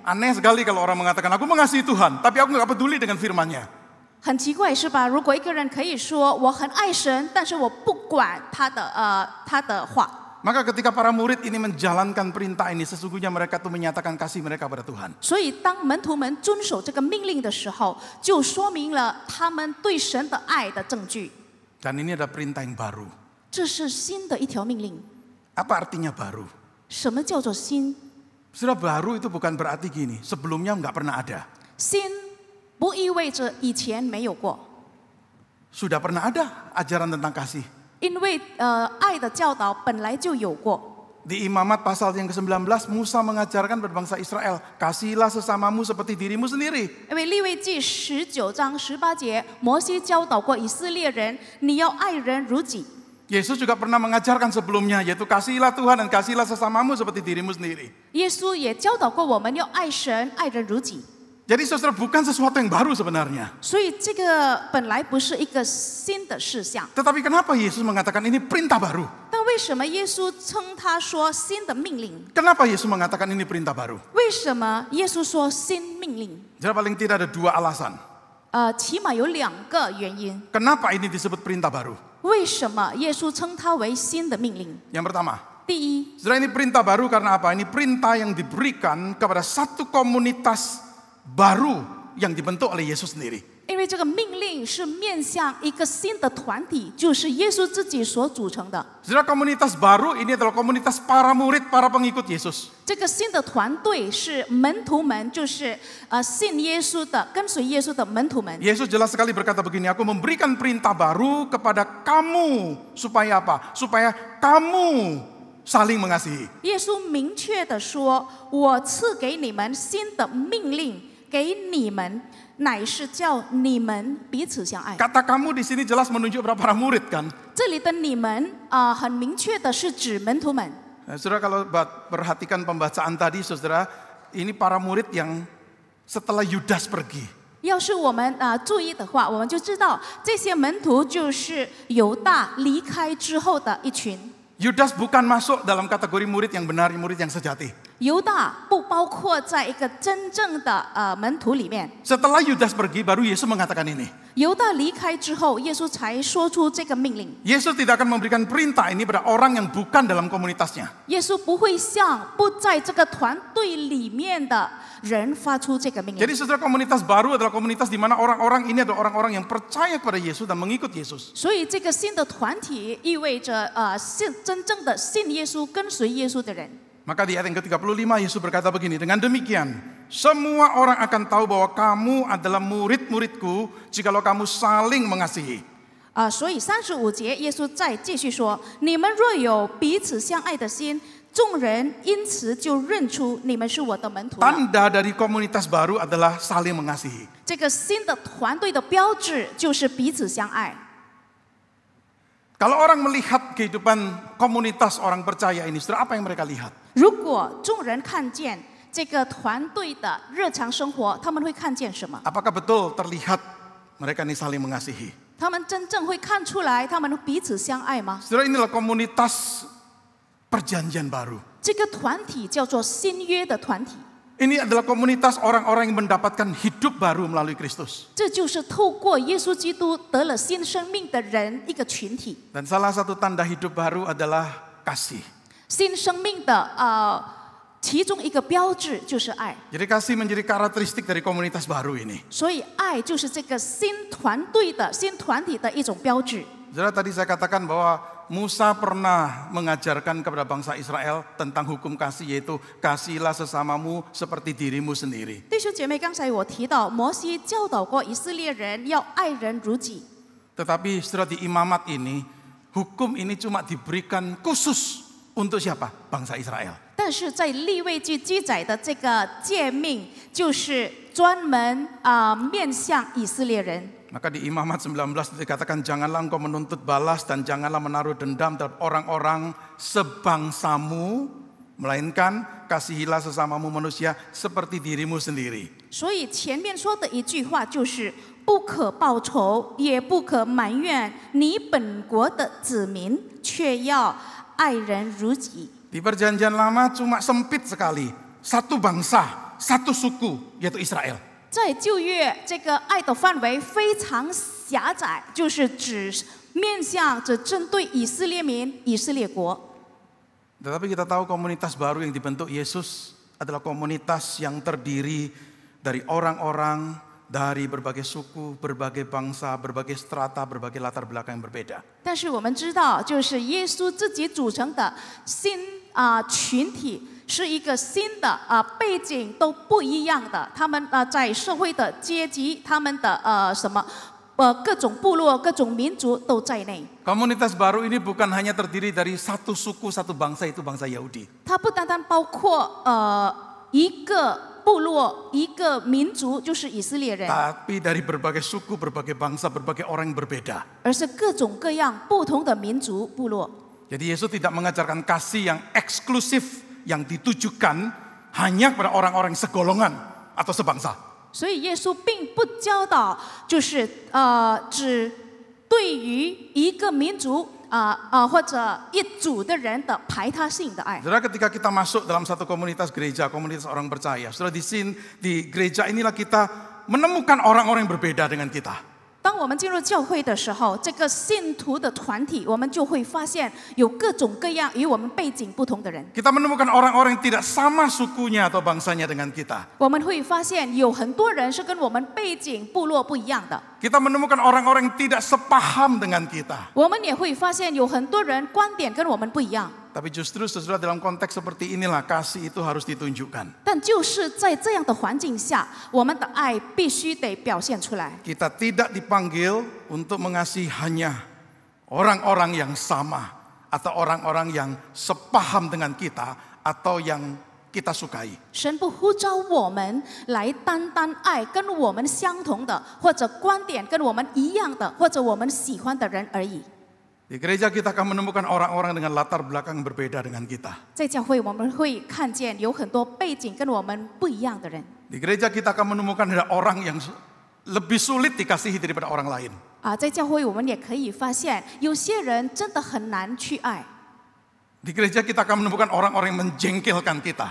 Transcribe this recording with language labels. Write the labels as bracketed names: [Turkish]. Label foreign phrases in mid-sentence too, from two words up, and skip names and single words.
[Indonesian] Aneh sekali kalau orang mengatakan, aku mengasihi Tuhan, tapi aku nggak peduli dengan firman-Nya. [Chinese] 很奇怪是吧？如果一个人可以说我很爱神，但是我不管他的话。 [Indonesian] Maka ketika para murid ini menjalankan perintah ini, sesungguhnya mereka tuh menyatakan kasih mereka pada Tuhan. [Chinese] 所以当门徒们遵守这个命令的时候，就说明了他们对神的爱的证据。 [Indonesian] Dan ini ada perintah yang baru. [Chinese] 这是新的一条命令。 [Indonesian] Apa artinya baru? [Chinese] 什么叫做新？ [Indonesian] Sudah baru itu bukan berarti gini, sebelumnya nggak pernah ada. [Chinese] 新不意味着以前没有过， [Indonesian] Sudah pernah ada ajaran tentang kasih. [Chinese] 因为爱的教导本来就有过。 [Indonesian] Di Imamat pasal yang ke-19, Musa mengajarkan pada bangsa Israel, kasihilah sesamamu seperti dirimu sendiri. [Chinese] 因为利未记19章18节，摩西教导过以色列人，你要爱人如己。 [Indonesian] Yesus juga pernah mengajarkan sebelumnya, yaitu kasihilah Tuhan dan kasihilah sesamamu seperti dirimu sendiri. [Chinese] 耶稣也教导过我们要爱神、爱人如己。 [Indonesian] Jadi saudara, bukan sesuatu yang baru sebenarnya. [Chinese] 所以这个本来不是一个新的事项， [Indonesian] Tetapi kenapa Yesus mengatakan ini perintah baru? [Chinese] 但为什么耶稣称它说新的命令？ [Indonesian] Kenapa Yesus mengatakan ini perintah baru? [Chinese] 为什么耶稣说新命令？ [Indonesian] Jadi paling tidak ada dua alasan. [Chinese] 起码有2个原因。 [Indonesian] Kenapa ini disebut perintah baru? [Chinese] 为什么耶稣称它为新的命令？ [Indonesian] Yang pertama, [Chinese] 第一， [Indonesian] saudara, ini perintah baru karena apa? Ini perintah yang diberikan kepada satu komunitas baru yang dibentuk oleh Yesus sendiri. [Chinese] 因为这个命令是面向一个新的团体，就是耶稣自己所组成的。 [Indonesian] Saudara, komunitas baru ini adalah komunitas para murid, para pengikut Yesus. [Chinese] 这个新的团队是门徒们，就是信耶稣的、跟随耶稣的门徒们。 [Indonesian] Yesus jelas sekali berkata begini, aku memberikan perintah baru kepada kamu. Supaya apa? Supaya kamu saling mengasihi. [Chinese] 耶稣明确的说：“我赐给你们新的命令，给你们，乃是叫你们彼此相爱。” [Indonesian] Kata kamu di sini jelas menunjuk pada para murid kan? [Chinese] 这里的你们很明确的是指门徒们。 [Indonesian] Saudara, kalau perhatikan pembacaan tadi, saudara, ini para murid yang setelah Yudas pergi. [Chinese] 要是我们注意的话，我们就知道这些门徒就是犹大离开之后的一群。 [Indonesian] Yudas bukan masuk dalam kategori murid yang benar, murid yang sejati. [Chinese] 犹大不包括在一个真正的门徒里面。 [Indonesian] Setelah Yudas pergi, baru Yesus mengatakan ini. [Chinese] 犹大离开之后，耶稣才说出这个命令。 [Indonesian] Yesus tidak akan memberikan perintah ini pada orang yang bukan dalam komunitasnya. [Chinese] 耶稣不会向不在这个团队里面的人发出这个命令。 [Indonesian] Jadi saudara, komunitas baru adalah komunitas di mana orang-orang ini adalah orang-orang yang percaya kepada Yesus dan mengikut Yesus. [Chinese] 所以这个新的团体意味着真正的信耶稣、跟随耶稣的人。 [Indonesian] Maka di ayat yang ke-35 Yesus berkata begini, dengan demikian semua orang akan tahu bahwa kamu adalah murid-muridku jikalau kamu saling mengasihi. [Chinese] 所以35节耶稣再继续说：“你们若有彼此相爱的心，众人因此就认出你们是我的门徒了。” [Indonesian] Tanda dari komunitas baru adalah saling mengasihi. [Chinese] 这个新的团队的标志就是彼此相爱。 [Indonesian] Kalau orang melihat kehidupan komunitas orang percaya ini, saudara, apa yang mereka lihat? [Chinese] 如果众人看见这个团队的日常生活，他们会看见什么？ [Indonesian] Apakah betul terlihat mereka ini saling mengasihi? [Chinese] 他们真正会看出来他们彼此相爱吗？ [Indonesian] Saudara, inilah komunitas perjanjian baru. [Chinese] 这个团体叫做新约的团体， [Indonesian] Ini adalah komunitas orang-orang yang mendapatkan hidup baru melalui Kristus. [Chinese] 这就是透过耶稣基督得了新生命的人一个群体。 [Indonesian] Dan salah satu tanda hidup baru adalah kasih. [Chinese] 新生命的其中一个标志就是爱。 [Indonesian] Jadi kasih menjadi karakteristik dari komunitas baru ini. [Chinese] 所以爱就是这个新团体的一种标志。 [Indonesian] Saudara, tadi saya katakan bahwa Musa pernah mengajarkan kepada bangsa Israel tentang hukum kasih, yaitu kasihilah sesamamu seperti dirimu sendiri. [Chinese] 弟兄姐妹，刚才我提到摩西教导过以色列人要爱人如己。 [Indonesian] Tetapi setelah di imamat ini, hukum ini cuma diberikan khusus untuk siapa? Bangsa Israel. [Chinese] 但是在利未记记载的这个诫命，就是专门面向以色列人。 [Indonesian] Maka di Imamat 19 dikatakan janganlah engkau menuntut balas dan janganlah menaruh dendam terhadap orang-orang sebangsamu, melainkan kasihilah sesamamu manusia seperti dirimu sendiri. [Chinese] 所以前面说的一句话就是不可报仇，也不可埋怨你本国的子民，却要爱人如己。 [Indonesian] Di perjanjian lama cuma sempit sekali, satu bangsa, satu suku, yaitu Israel. [Chinese] 在旧约，这个爱的范围非常狭窄，就是只针对以色列民、以色列国。 [Indonesian] Tetapi kita tahu komunitas baru yang dibentuk Yesus adalah komunitas yang terdiri dari orang-orang dari berbagai suku, berbagai bangsa, berbagai strata, berbagai latar belakang yang berbeda. [Chinese] 但是我们知道，就是耶稣自己组成的新群体。是一个新的背景都不一样的，他们在社会的阶级，他们的各种部落、各种民族都在内。 [Indonesian] Komunitas baru ini bukan hanya terdiri dari satu suku, satu bangsa, itu bangsa Yahudi. [Chinese] 它不单单包括一个部落、一个民族，就是以色列人， [Indonesian] Tapi dari berbagai suku, berbagai bangsa, berbagai orang yang berbeda. [Chinese] 而是各种各样不同的民族部落。 [Indonesian] Jadi Yesus tidak mengajarkan kasih yang eksklusif, yang ditujukan hanya kepada orang-orang segolongan atau sebangsa. [Chinese] 所以耶稣并不教导，就是只对于一个民族或者一组的人的排他性的爱。 [Indonesian] Saudara, ketika kita masuk dalam satu komunitas gereja, komunitas orang percaya, saudara, di gereja inilah kita menemukan orang-orang yang berbeda dengan kita. [Chinese] 当我们进入教会的时候，这个信徒的团体，我们就会发现有各种各样与我们背景不同的人。 [Indonesian] Kita menemukan orang-orang yang tidak sama sukunya atau bangsanya dengan kita. [Chinese] 我们会发现有很多人是跟我们背景、部落不一样的。 [Indonesian] Kita menemukan orang-orang yang tidak sepaham dengan kita. [Chinese] 我们也会发现有很多人观点跟我们不一样。 [Indonesian] Tapi justru sesudah dalam konteks seperti inilah kasih itu harus ditunjukkan. [Chinese] 但就是在这样的环境下，我们的爱必须得表现出来。 [Indonesian] Kita tidak dipanggil untuk mengasihi hanya orang-orang yang sama atau orang-orang yang sepaham dengan kita atau yang kita sukai. [Chinese] 神不呼召我们来单单爱跟我们相同的，或者观点跟我们一样的，或者我们喜欢的人而已。 [Indonesian] Di gereja kita akan menemukan orang-orang dengan latar belakang yang berbeda dengan kita. [Chinese] 在教会我们会看见有很多背景跟我们不一样的人。 [Indonesian] Di gereja kita akan menemukan ada orang yang lebih sulit dikasihi daripada orang lain. [Chinese] 在教会我们也可以发现，有些人真的很难去爱。 [Indonesian] Di gereja kita akan menemukan orang-orang yang menjengkelkan kita.